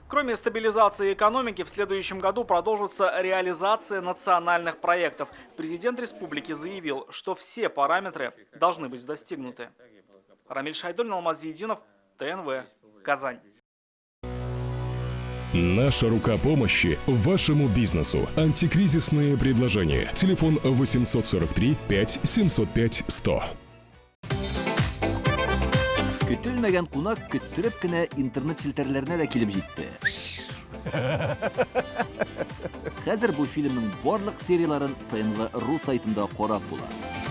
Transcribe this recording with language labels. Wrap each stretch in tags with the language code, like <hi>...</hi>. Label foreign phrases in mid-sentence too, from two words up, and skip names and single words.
<ru>Кроме стабилизации экономики, в следующем году продолжится реализация национальных проектов. Президент республики заявил, что все параметры должны быть достигнуты. Рамиль Шайдуллин, Алмаз Зиединов, ТНВ, Казань. Наша рука помощи вашему бизнесу. Антикризисные предложения. Телефон 843 5 705 100.</ru> <tt>Көтелмәгән кунак көттөреп кенә интернет челтәрләренә дә килеп җитте. Хәзер бу фильмның барлык серияларын ТНВ.ру сайтында карап була.</tt>